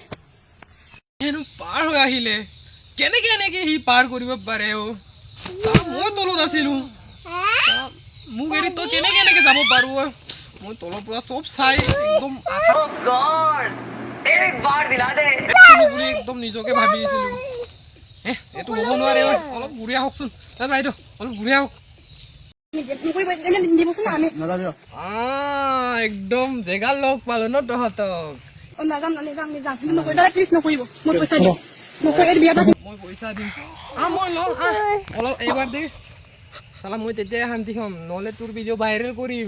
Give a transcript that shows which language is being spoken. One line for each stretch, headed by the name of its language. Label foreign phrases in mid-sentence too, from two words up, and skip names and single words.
Assamese: এনো পাৰ হৈ আহিলে কেনেকে এনেকে সি পাৰ কৰিব পাৰে ও মই তলত আছিলো মোক এৰি তো কেনেকে এনেকে যাব পাৰো মই তলৰ পৰা সব চাই একদম
Hindi: गॉड एक बार दिला दे
Assamese: বুলি একদম নিজকে ভাবি আছিলো এটো হ'ব নোৱাৰে অলপ গুৰিয়া হকচোন বাইদেউ অলপ গুৰিয়া হক একদম জেগা লগ পালো ন তহঁতক মই পইচা দিম মই লওঁ অলপ এইবাৰ দে চালা মই তেতিয়াই শান্তি হ'ম নহ'লে তোৰ ভিডিঅ' ভাইৰেল কৰিম